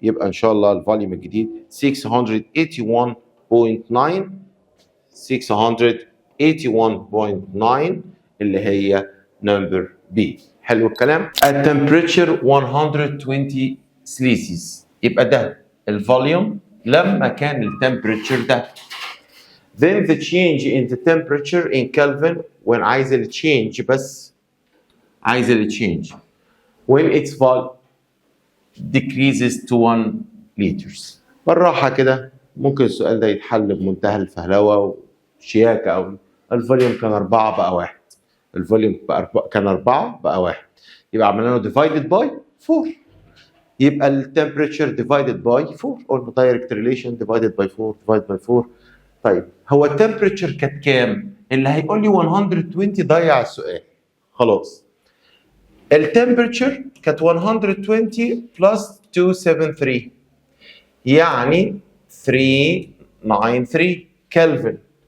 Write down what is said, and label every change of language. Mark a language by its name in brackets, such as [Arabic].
[Arabic] يبقى ان شاء الله الفوليوم الجديد 681.9 681.9 اللي هي نمبر بي. حلو الكلام؟ [English] at temperature 120 [Arabic] سليزيوس، يبقى ده الفوليوم لما كان التمبريتشر ده. [English] then the change in the temperature in Kelvin when [Arabic] عايز التشينج بس، عايز التشينج [English] when its volume decreases to 1 liters. [Arabic] بالراحة كده ممكن السؤال ده يتحل بمنتهى الفهلوة وشياكة أوي. الفوليوم كان 4 بقى 1، الفوليوم كان 4 بقى 1، يبقى عملنا له [English] divided by 4. [Arabic] يبقى ال [English] temperature divided by 4 [Arabic] قلنا [English] direct relation divided by 4 divided by 4. [Arabic] طيب هو التمبريتشر كانت كام؟ اللي هيقول لي 120 ضيع السؤال. خلاص. التمبريتشر كانت 120 بلس 273 يعني 393 كلفن.